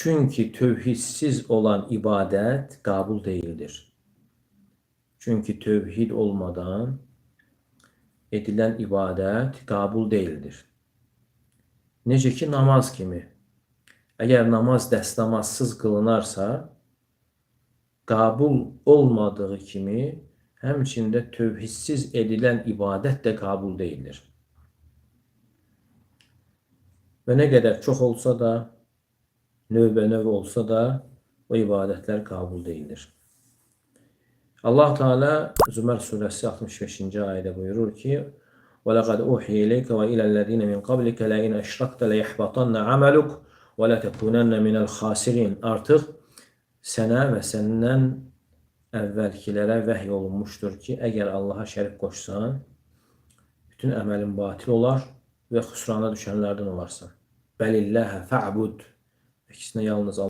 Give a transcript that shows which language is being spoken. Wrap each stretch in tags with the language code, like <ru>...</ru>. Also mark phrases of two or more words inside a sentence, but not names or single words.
<tr>Çünkü tövhidsiz olan ibadet kabul değildir. Çünkü tövhid olmadan edilen ibadet kabul değildir.</tr> <az>Necə ki namaz kimi. Əgər namaz dəstəmazsız qılınarsa, kabul olmadığı kimi, həmçində tövhidsiz edilən ibadət də</az> <tr>kabul değildir.</tr> <az>Və nə qədər çox olsa da, növbə-növ olsa da, o ibadətlər</az> <tr>kabul değildir. Allah Teala Zümer suresi 65.</tr> <az>ayədə buyurur ki:</az> <ar>وَلَقَدْ أُوحِيَ إِلَيْكَ وَإِلَى الَّذِينَ مِنْ قَبْلِكَ لَئِنْ أَشْرَكْتَ لَيَحْبَطَنَّ عَمَلُكَ وَلَتَكُونَنَّ مِنَ الْخَاسِرِينَ.</ar> <az>Artıq sənə və səndən əvvəlkilərə vəhy olunmuşdur ki, əgər Allaha şərik qoşsan, bütün əməlin batil olar və xüsrana düşənlərdən olarsan.</az> <ar>بل الله فاعبد.</ar> <az>İkisinə yalnız</az>